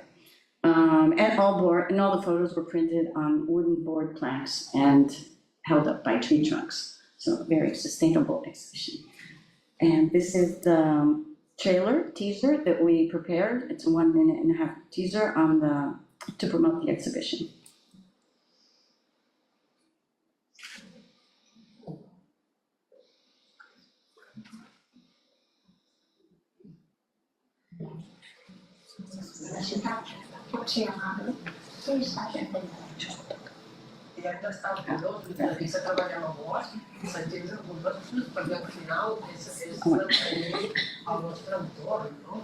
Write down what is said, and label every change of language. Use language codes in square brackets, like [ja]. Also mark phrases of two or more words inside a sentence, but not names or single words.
[en] And all the photos were printed on wooden board planks and held up by tree trunks. So a very sustainable exhibition. And this is the teaser that we prepared. It's a 1.5 minute teaser to promote the exhibition. [ca] La ciutat pot ser amable, què és la gent del I hem d'estar orgullós de dedicar a treballar al bosc i sentir-nos orgullosos perquè al final és tenir el nostre entorn, no?